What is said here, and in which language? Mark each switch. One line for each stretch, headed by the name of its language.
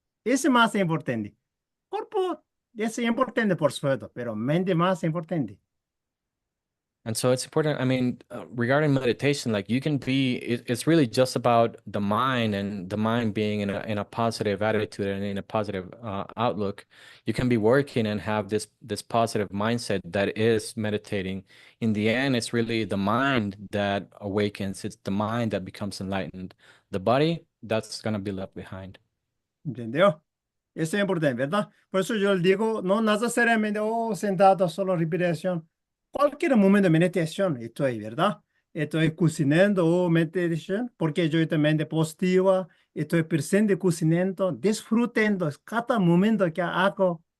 Spanish: Eso es más importante. Cuerpo es importante, por supuesto, pero mente más importante.
English: And so it's important. I mean, regarding meditation, like you can be, it's really just about the mind and the mind being in a positive attitude and in a positive outlook. You can be working and have this positive mindset that is meditating. In the end, it's really the mind that awakens. It's the mind that becomes enlightened. The body, that's gonna be left behind.
Spanish: ¿Entendió? Eso es importante, ¿verdad? Por eso yo le digo, no necesariamente, oh, sentado, solo respiración. Cualquier momento de meditación estoy, ¿verdad? Estoy cocinando o meditación, porque yo estoy mente positiva, estoy presente cocinando, disfrutando cada momento que hago.